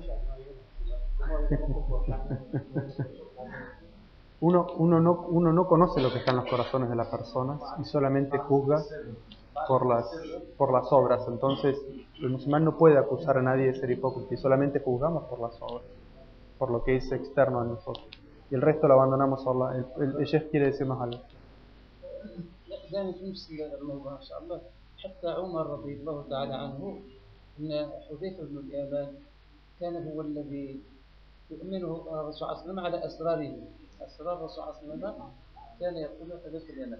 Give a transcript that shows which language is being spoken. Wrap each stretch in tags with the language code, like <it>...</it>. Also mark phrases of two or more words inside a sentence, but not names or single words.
<es>Uno no conoce lo que está en los corazones de las personas y solamente juzga por las obras. Entonces, el musulmán no puede acusar a nadie de ser hipócrita y solamente juzgamos por las obras, por lo que es externo a nosotros. Y el resto lo abandonamos a Allah. El Sheikh quiere decirnos algo.</es> <ar>دائما في نفس الموضوع ان شاء الله. حتى عمر رضي الله تعالى عنه ان حذيفه بن اليمان كان هو الذي يؤمنه الرسول صلى الله عليه وسلم على اسراره. اسرار الرسول صلى الله عليه وسلم كان يقول حذيفه اليمان.</ar>